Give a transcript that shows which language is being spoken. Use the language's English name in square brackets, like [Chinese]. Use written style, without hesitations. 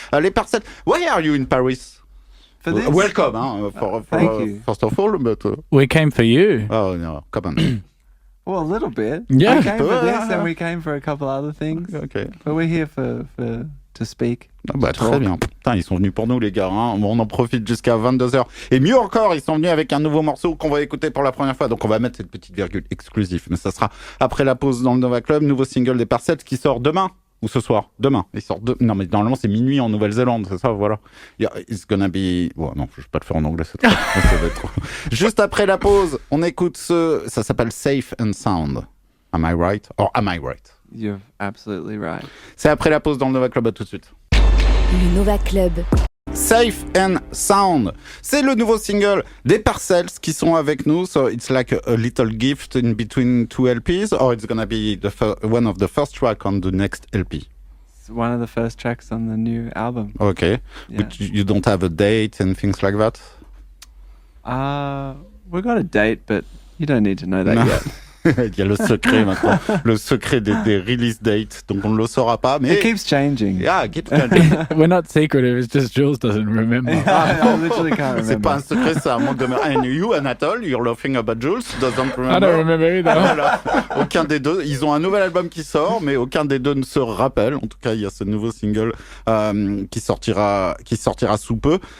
[English] Les Parcels, why are you in Paris? For this? Welcome, Thank you. first of all, but... We came for you. Oh no, come on. Well, a little bit. Yeah. We came for this, and we came for a couple other things. Okay. But we're here to speak. [French] Ah bah, très bien. Putain, ils sont venus pour nous, les gars. Hein. On en profite jusqu'à 22h. Et mieux encore, ils sont venus avec un nouveau morceau qu'on va écouter pour la première fois. Donc, on va mettre cette petite virgule exclusive. Mais ça sera après la pause dans le Nova Club. Nouveau single des Parcels qui sort demain. Ou ce soir. Demain. Il sort Non, mais normalement, c'est minuit en Nouvelle-Zélande. C'est ça, voilà. [English] Yeah, it's gonna be... [French] Bon, non, je vais pas le faire en anglais. Ça va être trop. Juste après la pause, on écoute Ça s'appelle Safe and Sound. [English] Am I right? Or am I right? You're absolutely right. [French] C'est après la pause dans le Nova Club. À tout de suite. Le Nova Club. Safe and Sound, c'est le nouveau single des Parcels qui sont avec nous. [English] So it's like a little gift in between two LPs, or it's gonna be one of the first track on the next LP. It's one of the first tracks on the new album. Okay, Yeah. but you don't have a date and things like that. We got a date, but you don't need to know that yet. [French] Il y a le secret maintenant, le secret des release dates, donc on ne le saura pas. Mais [English] It keeps changing. yeah, it keeps changing. We're not secretive, it's just Jules doesn't remember. I literally can't remember. [French] C'est pas un secret, c'est un manque de mémoire. [English] And you, Anatole, you're laughing about Jules, doesn't remember. I don't remember either. [French] Voilà. Aucun des deux. Ils ont un nouvel album qui sort, mais aucun des deux ne se rappelle. En tout cas, il y a ce nouveau single qui sortira sous peu.